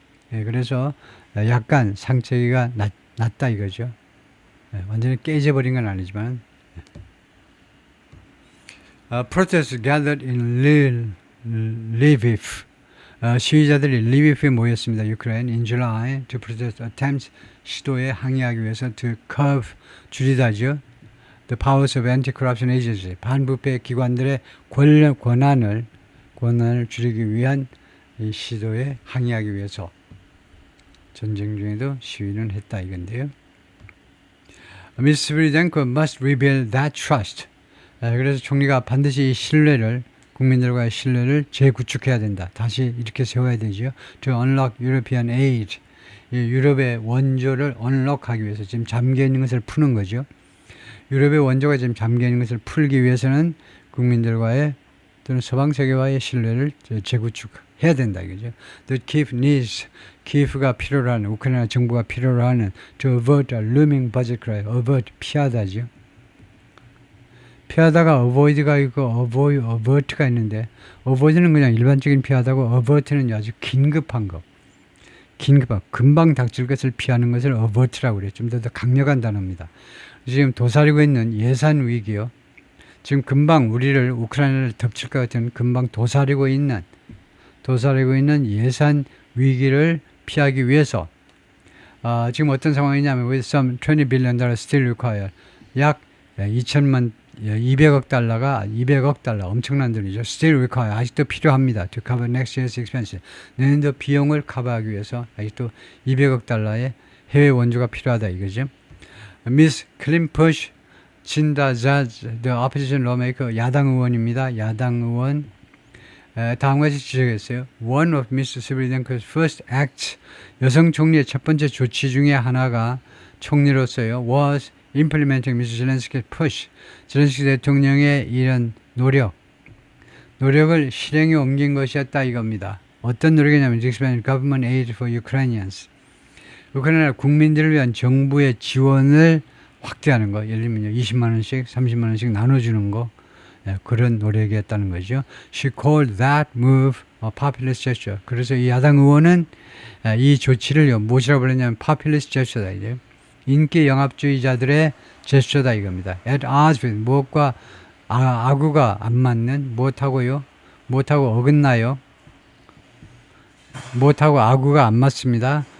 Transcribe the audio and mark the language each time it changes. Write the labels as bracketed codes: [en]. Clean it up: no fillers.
[ko] 그래서 약간 상처기가 났다 이거죠. 완전히 깨져버린 건 아니지만. [en] Protesters gathered in Lviv. [ko] 시위자들이 리비프에 모였습니다. [en] 유크레인 in July to protest attempts, [ko] 시도에 항의하기 위해서 [en] to curb, [ko] 줄이다죠. [en] The powers of anti-corruption agency, [ko] 반부패 기관들의 권한을 줄이기 위한 이 시도에 항의하기 위해서 전쟁 중에도 시위는 했다 이건데요. [en] Ms. Sviridenko must rebuild that trust. [ko] 그래서 총리가 반드시 이 신뢰를, 국민들과의 신뢰를 재구축해야 된다. 다시 이렇게 세워야 되죠. [en] To unlock European aid. [ko] 유럽의 원조를 unlock하기 위해서 지금 잠겨있는 것을 푸는 거죠. 유럽의 원조가 지금 잠겨있는 것을 풀기 위해서는 국민들과의 또는 서방 세계와의 신뢰를 재구축해야 된다 이거죠. [en] The Kiev needs, [ko] 키예프가 필요로 하는, 우크라이나 정부가 필요로 하는 [en] to avert a looming budget crisis. [ko] avert, 피하다죠. 피하다가 avoid가 있고 avert가 있는데 avoid는 그냥 일반적인 피하다고 avert는 아주 긴급한 거. 금방 닥칠 것을 피하는 것을 avert라고 그래요. 좀 더 강력한 단어입니다. 지금 도사리고 있는 예산 위기요. 지금 금방 우리를 우크라이나를 덮칠 것 같은 금방 도사리고 있는 예산 위기를 피하기 위해서 지금 어떤 상황이냐면 [en] with some $20 billion still required, [ko] 약 200억 달러 엄청난 돈이죠. [en] still required, [ko] 아직도 필요합니다. [en] to cover next year's expenses, [ko] 내년도 비용을 커버하기 위해서 아직도 200억 달러의 해외 원조가 필요하다 이거죠. [en] Miss Klimpush Chindazaz, the opposition lawmaker, [ko] 야당 의원입니다. 야당 의원 다음과 같이 지적했어요. [en] One of Mr. Sviridenko's first acts, [ko] 여성 총리의 첫 번째 조치 중에 하나가 총리로서요, [en] was implementing Mr. Zelensky's push, [ko] zelensky 대통령의 이런 노력을 실행에 옮긴 것이었다 이겁니다. 어떤 노력이냐면 [en] expand government aid for Ukrainians, [ko] 우크라이나 국민들을 위한 정부의 지원을 확대하는 거, 예를 들면 20만 원씩, 30만 원씩 나눠주는 거, 그런 노력이었다는 거죠. [en] She called that move a populist gesture. [ko] 그래서 이 야당 의원은 이 조치를 무엇이라고 불렀냐면 [en] populist gesture [ko] 다 이제 인기 영합주의자들의 제스처다 이겁니다. [en] At odds with [ko] 무엇과 아구가 안 맞는 무엇하고요? 무엇하고 어긋나요? 무엇하고 아구가 안 맞습니다.